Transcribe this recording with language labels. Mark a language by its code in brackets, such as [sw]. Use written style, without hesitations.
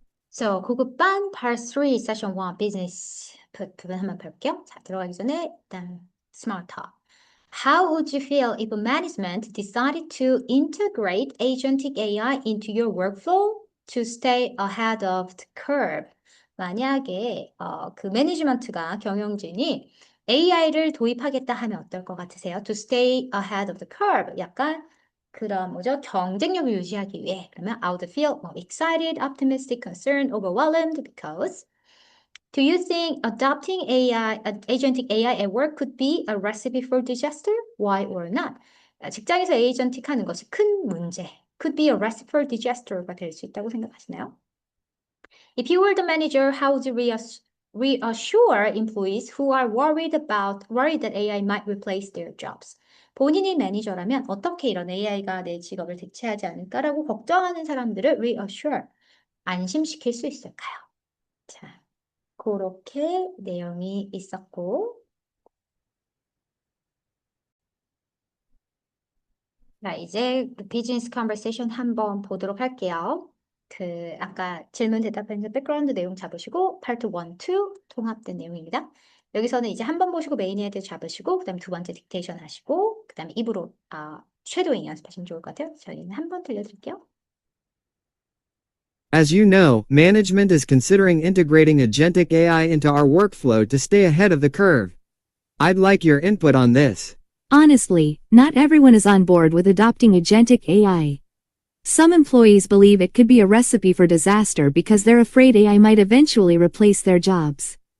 [ko] So, 구급반 Part 3 Session 1 Business 부분 한번 볼게요. 자, 들어가기 전에 일단 Smart Talk. [en] How would you feel if management decided to integrate agentic AI into your workflow to stay ahead of the curve? [ko] 만약에 그 매니지먼트가 경영진이 AI를 도입하겠다 하면 어떨 것 같으세요? [en] To stay ahead of the curve. [ko] 약간 그런 뭐죠? 경쟁력을 유지하기 위해. 그러면 [en] I would feel more excited, optimistic, concerned, overwhelmed because do you think adopting AI, agentic AI at work could be a recipe for disaster? Why or not? [ko] 직장에서 에이전틱 하는 것이 큰 문제. [en] Could be a recipe for disaster [ko] 가 될 수 있다고 생각하시나요? [en] If you were the manager, how would you reassure employees who are worried that AI might replace their jobs? [ko] 본인이 매니저라면 어떻게 이런 AI가 내 직업을 대체하지 않을까라고 걱정하는 사람들을 reassure, 안심시킬 수 있을까요? 자, 그렇게 내용이 있었고, 자, 이제 비즈니스 컨버세이션 한번 보도록 할게요. 아까 질문 대답하면서 백그라운드 내용 잡으시고, 파트 1, 2 통합된 내용입니다. 여기서는 이제 한 번 보시고 메인 헤드 잡으시고, 그 다음에 두 번째 딕테이션 하시고, 그 다음에 입으로, 쉐도잉 연습하시면 좋을 것 같아요. 저희는 한 번 들려드릴게요. [en] As you know, management is considering integrating agentic AI into our workflow to stay ahead of the curve. I'd like your input on this. Honestly, not everyone is on board with adopting agentic AI. Some employees believe it could be a recipe for disaster because they're afraid AI might eventually replace their jobs.